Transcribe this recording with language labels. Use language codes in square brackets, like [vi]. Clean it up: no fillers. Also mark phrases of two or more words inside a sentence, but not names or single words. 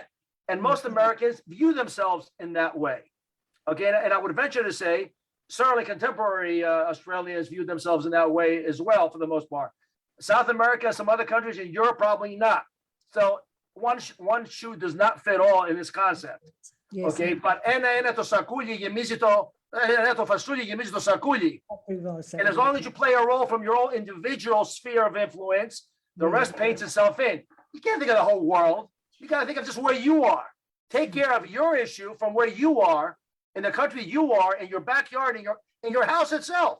[en] And most Americans view themselves in that way. Okay, and I would venture to say, certainly contemporary Australians view themselves in that way as well, for the most part. South America, some other countries in Europe, probably not. So one shoe does not fit all in this concept. Yes. Okay, but [el] το σακούλι γεμίζει το φασούλι γεμίζει το σακούλι. [en] And as long as you play a role from your own individual sphere of influence, the rest paints itself in. You can't think of the whole world. You got to think of just where you are. Take care of your issue from where you are, in the country you are, in your backyard, in your house itself.